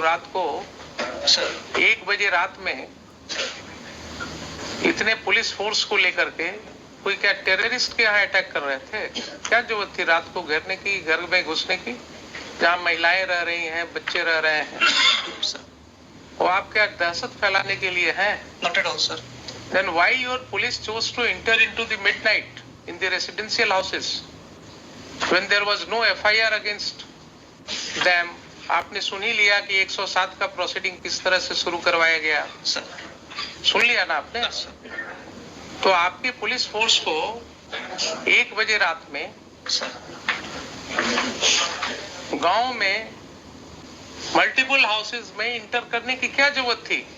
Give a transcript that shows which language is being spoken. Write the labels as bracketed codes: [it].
[hi] रात को 1 बजे रात में इतने पुलिस फोर्स को लेकर के कोई क्या टेररिस्ट के यहाँ अटैक कर रहे थे? क्या जरूरत थी रात को घेरने की, घर में घुसने की, जहाँ महिलाएं रह रही हैं, बच्चे रह रहे हैं? वो आप क्या दहशत फैलाने के लिए हैं? [en] Not at all, sir. Then why your police chose to enter into the midnight in the residential houses when there was no FIR against them? [hi] आपने सुन ही लिया कि 107 का प्रोसीडिंग किस तरह से शुरू करवाया गया। सुन लिया ना आपने? तो आपकी पुलिस फोर्स को 1 बजे रात में गांव में मल्टीपल हाउसेस में इंटर करने की क्या जरूरत थी?